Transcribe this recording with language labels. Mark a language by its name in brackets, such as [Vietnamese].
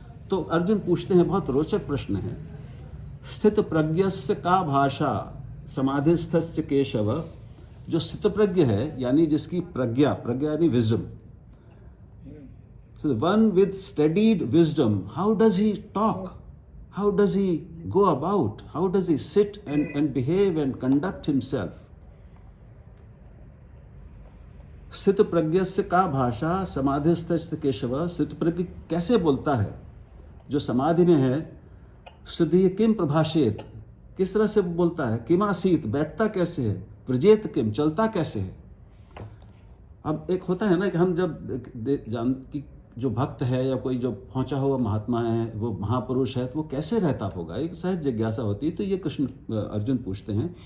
[Hindi] तो अर्जुन पूछते हैं, बहुत रोचक प्रश्न है, [Sanskrit] स्थित प्रज्ञस्य का भाषा समाधिस्थस्य केशव। [Hindi] जो स्थित प्रज्ञ है, यानी जिसकी प्रज्ञा यानी wisdom, [English] so the one with studied wisdom, how does he talk, how does he go about, how does he sit and behave and conduct himself. [Sanskrit] स्थित प्रज्ञस्य का भाषा समाधिस्थस्य केशव। [Hindi] स्थित प्रज्ञ कैसे बोलता है, जो समाधि में है। [Sanskrit] शुद्धि किम प्रभाषेत, [Hindi] किस तरह से बोलता है। [Sanskrit] किमासीत, [Hindi] बैठता कैसे है। [Sanskrit] प्रजेत किम, [Hindi] चलता कैसे है। अब एक होता है ना कि हम जब कि जो भक्त है या कोई जो पहुंचा हुआ महात्मा है, वो महापुरुष है, तो वो कैसे रहता होगा, एक सहज जिज्ञासा होती है। तो ये अर्जुन पूछते हैं।